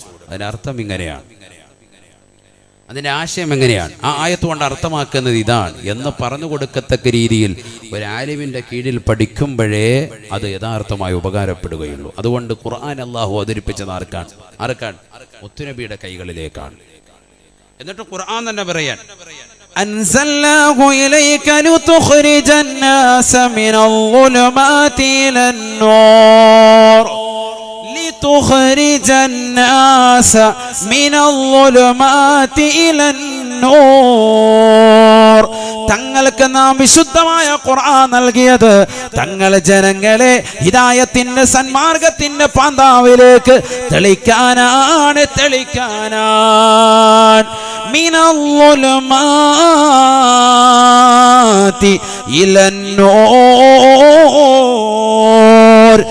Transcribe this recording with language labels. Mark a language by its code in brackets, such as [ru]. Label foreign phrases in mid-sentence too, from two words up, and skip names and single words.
[ml] അതിനർത്ഥം ഇങ്ങനെയാണ്, അതിന്റെ ആശയം എങ്ങനെയാണ്, ആ ആയത്ത് കൊണ്ട് അർത്ഥമാക്കുന്നത് ഇതാണ് എന്ന് പറഞ്ഞു കൊടുക്കത്തക്ക രീതിയിൽ ഒരു ആലിമിന്റെ കീഴിൽ പഠിക്കുമ്പോഴേ അത് യഥാർത്ഥമായി ഉപകാരപ്പെടുകയുള്ളൂ. അതുകൊണ്ട് ഖുർആൻ അല്ലാഹു അവതരിപ്പിച്ചത് ആർക്കാണ്? മുത്തുനബിയുടെ കൈകളിലേക്കാണ്. എന്നിട്ട് ഖുർആൻ തന്നെ പറയാൻ, [ar] أنزلناه إليك لتخرج الناس من الظلمات إلى النور لتخرج الناس من الظلمات إلى النور. [ml] തങ്ങൾക്ക് നാം വിശുദ്ധമായ ഖുർആൻ നൽകിയത് തങ്ങളെ ജനങ്ങളെ ഹിദായത്തിന്റെ സന്മാർഗത്തിന്റെ പാന്താവിലേക്ക് തെളിക്കാനാണ്. [ar] من الظلمات إلى النور.